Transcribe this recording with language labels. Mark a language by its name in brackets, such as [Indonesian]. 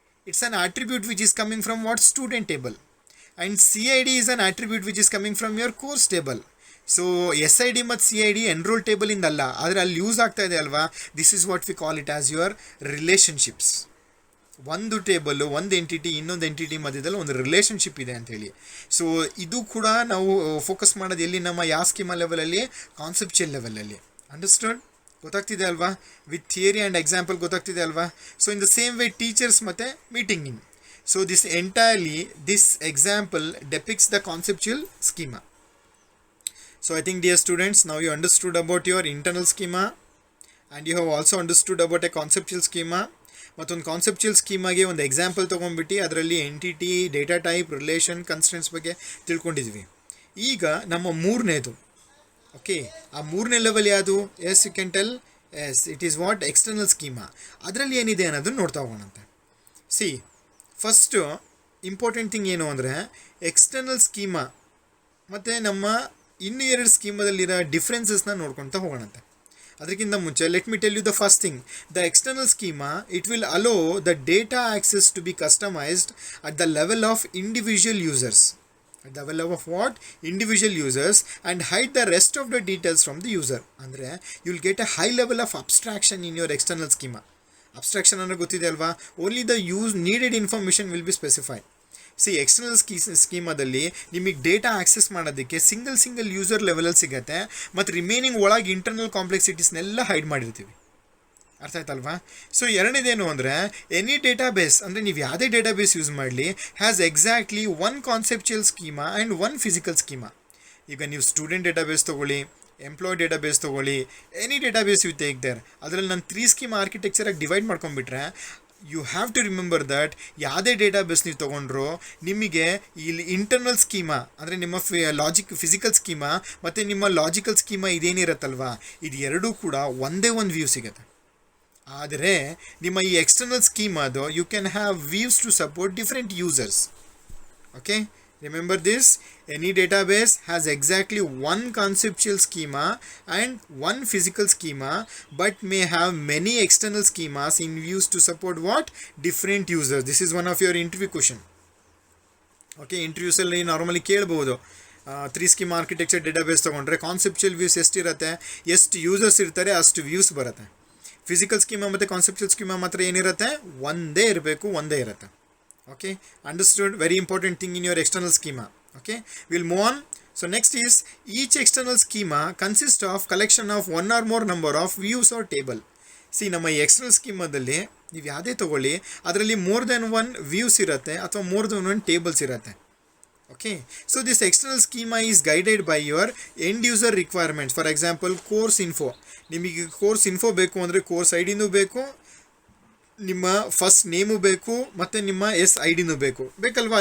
[English] It's an attribute which is coming from what? Student table. And CID is an attribute which is coming from your course table. [Kannada] So SID ಮತ್ತು CID enrol ಟೇಬಲಿಂದ ಅಲ್ಲ, ಆದರೆ ಅಲ್ಲಿ use ಆಗ್ತಾ ಇದೆ ಅಲ್ವಾ. [English] This is what we call it as your relationships. [Kannada] ಒಂದು table, ಒಂದು entity ಇನ್ನೊಂದು ಎಂಟಿಟಿ ಮಧ್ಯದಲ್ಲಿ ಒಂದು ರಿಲೇಷನ್ಶಿಪ್ ಇದೆ ಅಂಥೇಳಿ. ಸೊ ಇದು ಕೂಡ ನಾವು ಫೋಕಸ್ ಮಾಡೋದು ಎಲ್ಲಿ? ನಮ್ಮ ಯಾವ ಸ್ಕೀಮಾ ಲೆವೆಲಲ್ಲಿ? ಕಾನ್ಸೆಪ್ಚುಯಲ್ ಲೆವೆಲಲ್ಲಿ. [English] Understood? [Kannada] ಗೊತ್ತಾಗ್ತಿದೆ ಅಲ್ವಾ? [English] with theory and example [Kannada] ಗೊತ್ತಾಗ್ತಿದೆ ಅಲ್ವಾ? [English] So in the same way teachers ಮತ್ತು meeting in. So this example depicts the conceptual schema. So I think, dear students, now you understood about your internal schema and you have also understood about a conceptual schema. [Kannada] ಮತ್ತೊಂದು conceptual ಸ್ಕೀಮಾಗೆ ಒಂದು example ತೊಗೊಂಡ್ಬಿಟ್ಟು ಅದರಲ್ಲಿ entity, data type, relation, constants ಬಗ್ಗೆ ತಿಳ್ಕೊಂಡಿದ್ವಿ. ಈಗ ನಮ್ಮ ಮೂರನೇದು, okay, ಆ ಮೂರನೇ level ಯಾವುದು? [English] Yes, you can tell. Yes, it is what? [Kannada] External schema. ಅದರಲ್ಲಿ ಏನಿದೆ ಅನ್ನೋದನ್ನು ನೋಡ್ತಾ ಹೋಗೋಣಂತೆ. ಸಿ, ಫಸ್ಟು ಇಂಪಾರ್ಟೆಂಟ್ ಥಿಂಗ್ ಏನು ಅಂದರೆ ಎಕ್ಸ್ಟರ್ನಲ್ ಸ್ಕೀಮಾ ಮತ್ತು ನಮ್ಮ ಇನ್ನೂ ಎರಡು ಸ್ಕೀಮಾದಲ್ಲಿರೋ ಡಿಫ್ರೆನ್ಸಸ್ನ ನೋಡ್ಕೊಳ್ತಾ ಹೋಗೋಣಂತೆ. ಅದಕ್ಕಿಂತ ಮುಂಚೆ [English] Let me tell you the first thing. The external schema, it will allow the data access to be customised at the level of individual users. At the level of what? Individual users, and hide the rest of the details from the user. ಅಂದರೆ you will get a high level of abstraction in your external schema. [Kannada] Abstraction ಅಂದರೆ ಗೊತ್ತಿದೆ ಅಲ್ವಾ? [English] Only the needed information will be specified. [Kannada] C, external ಸ್ಕೀಮಾದಲ್ಲಿ ನಿಮಗೆ data access ಮಾಡೋದಕ್ಕೆ single user ಲೆವೆಲಲ್ಲಿ ಸಿಗುತ್ತೆ, ಮತ್ತು remaining ಒಳಗೆ ಇಂಟರ್ನಲ್ ಕಾಂಪ್ಲೆಕ್ಸಿಟೀಸ್ನೆಲ್ಲ ಹೈಡ್ ಮಾಡಿರ್ತೀವಿ. ಅರ್ಥ ಆಯ್ತಲ್ವಾ? ಸೊ ಎರಡನೇದೇನು ಅಂದರೆ ಎನಿ ಡೇಟಾಬೇಸ್, ಅಂದರೆ ನೀವು ಯಾವುದೇ ಡೇಟಾಬೇಸ್ ಯೂಸ್ ಮಾಡಲಿ, [English] Has exactly one conceptual schema and one physical schema. [Kannada] ಈಗ ನೀವು ಸ್ಟೂಡೆಂಟ್ ಡೇಟಾಬೇಸ್ ತೊಗೊಳ್ಳಿ, ಎಂಪ್ಲಾಯ್ ಡೇಟಾಬೇಸ್ ತೊಗೊಳ್ಳಿ, [English] any database you take there, [Kannada] ಅದರಲ್ಲಿ ನಾನು 3 schema ಆರ್ಕಿಟೆಕ್ಚರಾಗಿ divide ಮಾಡ್ಕೊಂಡ್ಬಿಟ್ರೆ [English] you have to remember that [Kannada] ಯಾವುದೇ ಡೇಟಾಬೇಸ್ ನೀವು ತೊಗೊಂಡ್ರು ನಿಮಗೆ ಇಲ್ಲಿ ಇಂಟರ್ನಲ್ ಸ್ಕೀಮಾ ಅಂದರೆ ನಿಮ್ಮ ಫಿಸಿಕಲ್ ಸ್ಕೀಮಾ ಮತ್ತು ನಿಮ್ಮ ಲಾಜಿಕಲ್ ಸ್ಕೀಮಾ ಇದೇನಿರುತ್ತಲ್ವಾ, ಇದು ಎರಡೂ ಕೂಡ ಒಂದೇ ಒಂದು ವ್ಯೂ ಸಿಗುತ್ತೆ. ಆದರೆ ನಿಮ್ಮ ಈ external ಸ್ಕೀಮಾದು [English] You can have views to support different users. Okay, remember this. Any database has exactly one conceptual schema and one physical schema, but may have many external schemas in use to support what? Different users. This is one of your interview question. Okay, [Kannada] interviews alli normally ಕೇಳಬಹುದು. 3 schema architecture database ತೊಗೊಂಡ್ರೆ conceptual views ಎಷ್ಟಿರುತ್ತೆ, ಎಷ್ಟು users ಇರ್ತಾರೆ ಅಷ್ಟು views ಬರುತ್ತೆ. Physical schema ಮತ್ತು conceptual schema ಮಾತ್ರ ಏನಿರುತ್ತೆ? ಒಂದೇ ಇರುತ್ತೆ. [English] Okay, understood? Very important thing in your external schema. Okay, we'll move on. So next is, each external schema consists of collection of one or more number of views or table. [Kannada] See, ನಮ್ಮ external ಸ್ಕೀಮಾದಲ್ಲಿ ನೀವು ಯಾವುದೇ ತೊಗೊಳ್ಳಿ, ಅದರಲ್ಲಿ [English] more than one views [Kannada] ಇರುತ್ತೆ ಅಥವಾ [English] more than one tables [Kannada] ಇರುತ್ತೆ. [English] Okay, so this external schema is guided by your end user requirements. For example [Kannada] course info, ನಿಮಗೆ course info ಬೇಕು ಅಂದರೆ ಕೋರ್ಸ್ ಐಡಿನೂ ಬೇಕು, ನಿಮ್ಮ ಫಸ್ಟ್ ನೇಮು ಬೇಕು, ಮತ್ತು ನಿಮ್ಮ SIDನೂ ಬೇಕಲ್ವಾ?